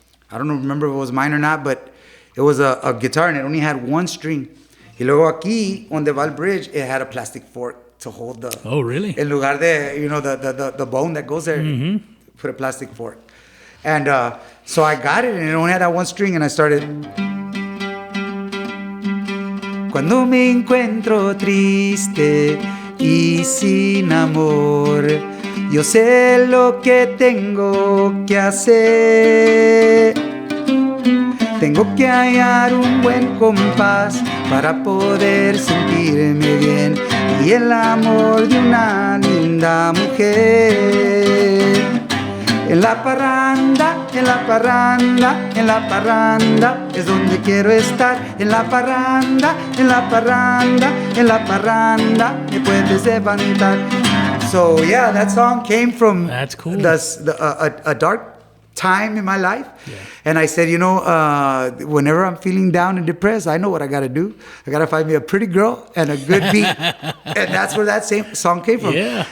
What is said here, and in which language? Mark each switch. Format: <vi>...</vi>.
<en>I don't remember if it was mine or not, but it was a guitar, and it only had one string.</en> <es>Y luego aquí,</es> <en>on the Val Bridge, it had a plastic fork to hold the... Oh, really?</en> <es>En lugar de,</es> <en>you know, the bone that goes there, put a plastic fork. And so I got it, and it only had that one string, and I started...</en> <es>Cuando me encuentro triste y sin amor, yo sé lo que tengo que hacer. Tengo que hallar un buen compás para poder sentirme bien y el amor de una linda mujer. En la parranda, en la parranda, en la parranda es donde quiero estar. En la parranda, en la parranda, en la parranda me puedes levantar.</es> <en>So yeah, that song came from That's cool. A dark time in my life. Yeah. And I said, you know, whenever I'm feeling down and depressed, I know what I got to do. I got to find me a pretty girl and a good beat. And that's where that same song came from. Yeah.</en>